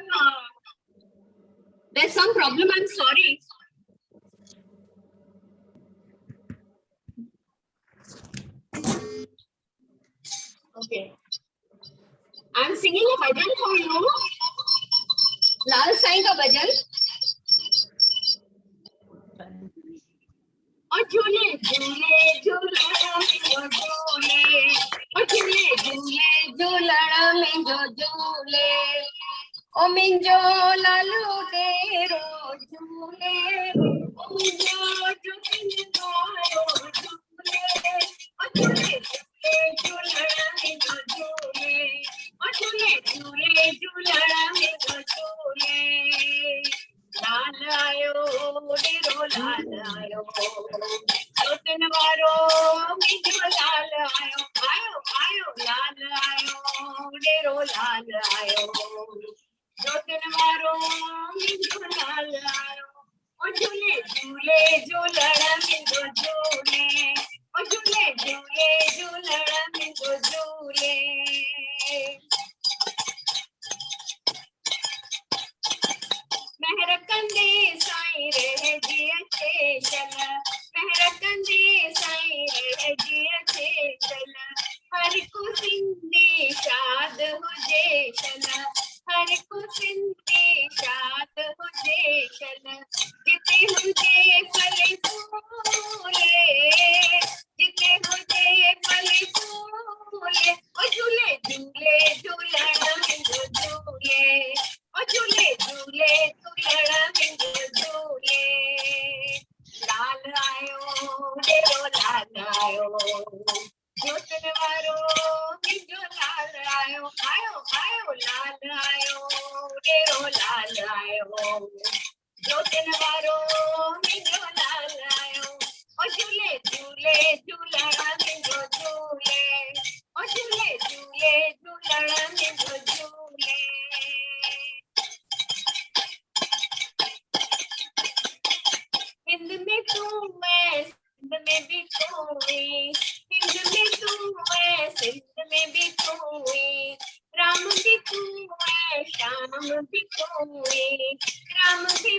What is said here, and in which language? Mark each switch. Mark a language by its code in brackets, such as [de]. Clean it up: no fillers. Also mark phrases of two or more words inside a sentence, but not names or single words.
[en] There's some problem. I'm sorry. Okay. I'm singing a bhajan for you. [hi] लाल साईं का भजन. [sd] और झूले झूले झूलड़ा में जो झूले, और झूले झूले झूलड़ा में जो झूले, ओ मिंजो लालू तेरो झूले, ओ मिंजो झूलो झूले, और झूले झूले झूलड़ा में जो झूले, और झूले झूले झूलड़ा में जो झूले, लाल आयो डेरो लाल आयो, लोटन वारो मिंजो लाल आयो, आयो आयो लाल आयो डेरो डेरो लाल आयो जोतन वारो मिंजो लाल आयो ओ झूले झूले झूलण मिंजो झूले ओ झूले झूले झूलण मिंजो झूले मेहर कंदे साईं रे जिया खे चल मेहर कंदे साईं रे जिया खे चल हर को सिंधी शाद हुजे चल हर को सिंधी शाद हुजे चल जिते हुजे फल फूले जिते हुजे फल फूले ओ झूले झूले झूलण मिंजो झूले ओ झूले झूले झूलण मिंजो झूले लाल आयो डेरो लाल आयो जोतन वारो मिंजो लाल आयो आयो आयो लाल आयो डेरो लाल आयो जोतन वारो मिंजो लाल आयो ओ झूले झूले झूलण मिंजो झूले ओ झूले झूले झूलण मिंजो झूले [hi] हिंद में तू मैं सिंध में भी तू हिंद में तू मैं सिंध में भी तू राम भी तू मैं श्याम भी तू राम भी